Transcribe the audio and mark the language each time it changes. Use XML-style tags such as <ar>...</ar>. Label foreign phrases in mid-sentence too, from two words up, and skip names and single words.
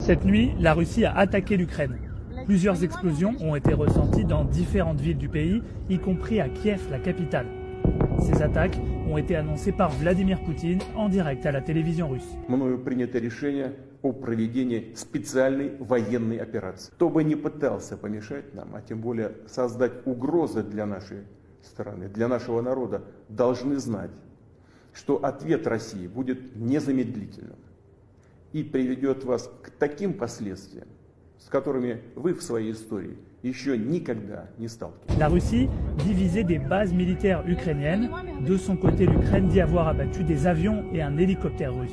<fr>Cette nuit, la Russie a attaqué l'Ukraine. Plusieurs explosions ont été ressenties dans différentes villes du pays, y compris à Kiev, la capitale. Ces attaques ont été annoncées par Vladimir Poutine en direct à la télévision russe.</fr> <ru>Мною принято решение о проведении специальной военной операции. Кто бы ни пытался помешать нам, а тем более создать угрозы для нашей страны, для нашего народа, должны знать, что ответ России будет незамедлительным и приведет вас к таким последствиям, с которыми вы в своей истории еще никогда не сталкивались.</ru> <fr>La Russie dit viser des bases militaires ukrainiennes. De son côté, l'Ukraine dit avoir abattu des avions et un hélicoptère russe.</fr>